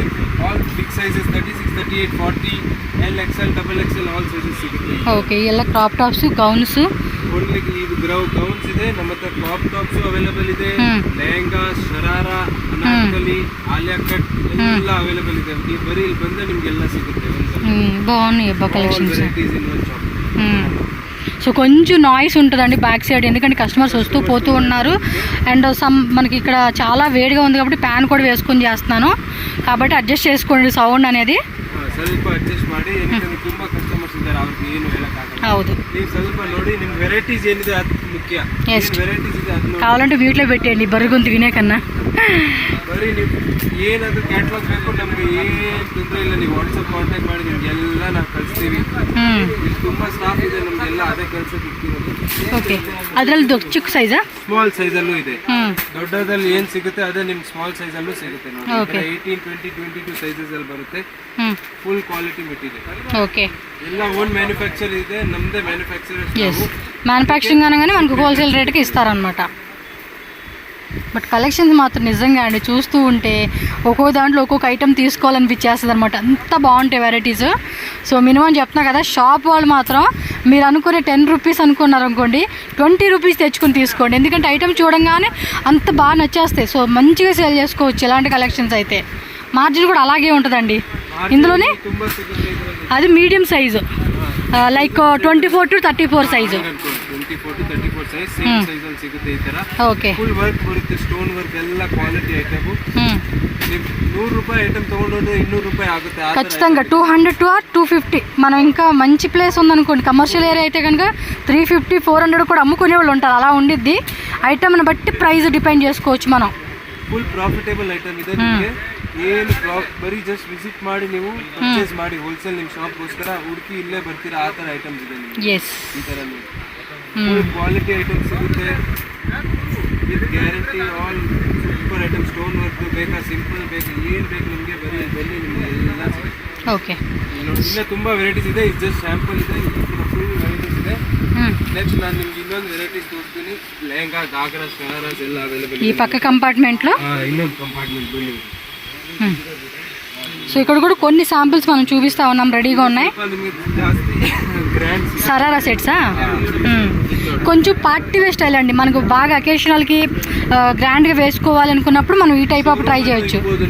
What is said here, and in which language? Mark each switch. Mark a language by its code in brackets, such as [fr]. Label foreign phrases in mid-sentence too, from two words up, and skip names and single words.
[en] all big sizes 36, 38, 40, LXL, double XL all sizes ಸಿಗುತ್ತೆ. ಓಕೆ, ಎಲ್ಲ crop tops, gowns. [kn] ಓನ್ಲಿ ಇದು ಗೌನ್ಸ್ ಇದೆ ನಮ್ಮ ಹತ್ರ. [en] crop tops available [kn] ಇದೆ. ಲೆಹಂಗಾ, ಶರಾರಾ, ಅನಾರ್ಕಲಿ, ಆಲಿಯಾ ಕಟ್ ಎಲ್ಲ ಅವೈಲೇಬಲ್ ಇದೆ. ನೀವು ಬರೀ ಇಲ್ಲಿ ಬಂದ್ರೆ ನಿಮ್ಗೆಲ್ಲ ಸಿಗುತ್ತೆ. [te] బాగున్నాయి అబ్బా కలెక్షన్స్. [en] varieties in one shop. [te] సో కొంచెం నాయిస్ ఉంటుందండి [en] back side, [te] ఎందుకంటే కస్టమర్స్ వస్తూ పోతూ ఉన్నారు. అండ్ మనకి ఇక్కడ చాలా వేడిగా ఉంది కాబట్టి ఫ్యాన్ కూడా వేసుకొని చేస్తున్నాను, కాబట్టి అడ్జస్ట్ చేసుకోండి సౌండ్ అనేది. [kn] ಸ್ವಲ್ಪ ಅಡ್ಜಸ್ಟ್ ಮಾಡಿ, ಯಾಕಂದ್ರೆ ತುಂಬಾ ಕಸ್ಟಮರ್ಸ್ ಇದ್ದಾರೆ, ಅವ್ರಿಗೆ ಏನು ಹೇಳಕ್ಕಾಗಲ್ಲ. ಹೌದು, ನೀವು ಸ್ವಲ್ಪ ನೋಡಿ, ನಿಮ್ ವೆರೈಟೀಸ್ ಏನಿದೆ ಅದು ಮುಖ್ಯ. ವೆರೈಟೀಸ್ ಇದೆ ಅದನ್ನ [te] కావాలంటే మ్యూట్లో పెట్టేయండి బరుగుంది వినే కన్నా. [kn] ಬರೀ ನೀವು ಏನಾದ್ರು ಕ್ಯಾಟ್ಲಾಗ್ ಬೇಕು ನಮ್ಗೆ ಏನ್ ತೊಂದರೆ ಇಲ್ಲ. ನೀವು ವಾಟ್ಸಪ್ ಕಾಂಟ್ಯಾಕ್ಟ್ ಮಾಡಿ ನಿಮ್ಗೆಲ್ಲ ನಾವು ಕಳಿಸ್ತೀವಿ. ಇಲ್ಲಿ ತುಂಬಾ ಸ್ಟಾಫ್ ಇದೆ ನಮ್ಗೆಲ್ಲ, ಅದೇ ಕೆಲ್ಸಕ್ಕೆ ಇಟ್ಟಿರೋದು. ಓಕೆ, ಅದರಲ್ಲಿ ಚಿಕ್ಕ ಸೈಜಾ? [en] small size [kn] ಅಲ್ಲೂ ಇದೆ. ದೊಡ್ಡದಲ್ಲಿ ಏನ್ ಸಿಗುತ್ತೆ ಅದೇ ನಿಮ್ [en] small size [kn] ಅಲ್ಲೂ ಸಿಗುತ್ತೆ ನೋಡಿ. 18, 20, 22 ಸೈಜಸ್ ಅಲ್ಲಿ ಬರುತ್ತೆ. [en] full quality material. [te] ఓకే, [kn] ಎಲ್ಲ [en] own manufacture [kn] ಇದೆ, ನಮ್ದೇ ಮ್ಯಾನುಫ್ಯಾಕ್ಚರರ್ಸ್. [te] ఎస్, మ్యానుఫ్యాక్చరింగ్ అనగానే మనకు హోల్సేల్ రేట్కి ఇస్తారనమాట. బట్ కలెక్షన్స్ మాత్రం నిజంగా అండి చూస్తూ ఉంటే ఒక్కో దాంట్లో ఒక్కొక్క ఐటమ్ తీసుకోవాలనిపించేస్తుంది అనమాట, అంత బాగుంటాయి వెరైటీస్. సో మినిమం చెప్తున్నా కదా, షాప్ వాళ్ళు మాత్రం మీరు అనుకునే 10 రూపీస్ అనుకున్నారు అనుకోండి, 20 రూపీస్ తెచ్చుకొని తీసుకోండి. ఎందుకంటే ఐటమ్ చూడంగానే అంత బాగా నచ్చేస్తాయి. సో మంచిగా సేల్ చేసుకోవచ్చు ఇలాంటి కలెక్షన్స్ అయితే. మార్జిన్ కూడా అలాగే ఉంటుందండి ఇందులోనే. అది [en] medium size, like 24 to 34 size. 24 to 34 size, same size [kn] ಅಲ್ಲಿ ಸಿಗುತ್ತೆ ಈ ತರ. ಓಕೆ, [en] full work [kn] ಬರುತ್ತೆ, [en] stone work [kn] ಎಲ್ಲ [en] quality item. [kn] ನೀವು 100 ರೂಪಾಯಿ ಐಟಮ್ ತಗೊಂಡ್ರೆ 200 ರೂಪಾಯಿ ಆಗುತ್ತೆ. [te] ఖచ్చితంగా 200 to 250. మనం ఇంకా మంచి ప్లేస్ ఉందనుకోండి, [en] commercial area [te] అయితే కనుక 350, 400 కూడా అమ్ముకునే వాళ్ళు ఉంటారు. అలా ఉండిద్ది. ఐటమ్ని బట్టి [en] price depend [te] చేసుకోవచ్చు మనం. [en] full profitable item [kn] ಇದೆ ನಿಮಗೆ. ಏನು ಬರೀ [en] just visit [kn] ಮಾಡಿ ನೀವು ಪರ್ಚೇಸ್ ಮಾಡಿ ಹೋಲ್ಸೇಲ್ ನಿಮ್ಮ ಶಾಪ್ಗೋಸ್ಕರ ಹುಡುಕಿ ಇಲ್ಲೇ ಬರ್ತೀರಾ. ಆ ಥರ ಐಟಮ್ಸ್ ಇದೆ ನಿಮಗೆ. ಎಸ್, ಈ ಥರ [en] full quality item [kn] ಸಿಗುತ್ತೆ [en] with guarantee. all super item. stone work [kn] ಬೇಕಾ, ಸಿಂಪಲ್ ಬೇಕಾ, ಏನು ಬೇಕು ನಿಮಗೆ ಬರೀ ಬನ್ನಿ, ನಿಮಗೆ ಎಲ್ಲ ಸಿಗುತ್ತೆ. ಓಕೆ, ಇನ್ನೂ ತುಂಬ ವೆರೈಟೀಸ್ ಇದೆ. ಇದು [en] just sample [kn] ಇದೆ, [en] full varieties [kn] ಇದೆ. ನೆಕ್ಸ್ಟ್ ನಾನು ನಿಮ್ಗೆ ಇನ್ನೊಂದು ವೆರೈಟೀಸ್ ತೋರಿಸ್ತೀನಿ. ಲೆಹಂಗಾ, ಗಾಗ್ರಾ, ಶರಾರಾಸ್ ಎಲ್ಲ ಅವೈಲೇಬಲ್. [te] ఈ పక్క కంపార్ట్మెంట్లో [kn] ಇನ್ನೊಂದು ಕಂಪಾರ್ಟ್ಮೆಂಟ್ ಬನ್ನಿ. [te] సో ఇక్కడ కూడా కొన్ని శాంపిల్స్ మనం చూపిస్తా ఉన్నాం, రెడీగా ఉన్నాయి. సరారా సెట్సా? కొంచెం [en] party wear style [te] అండి, మనకు బాగా అకేషనల్కి గ్రాండ్గా వేసుకోవాలనుకున్నప్పుడు మనం ఈ [en] type of try [te] చేయొచ్చు.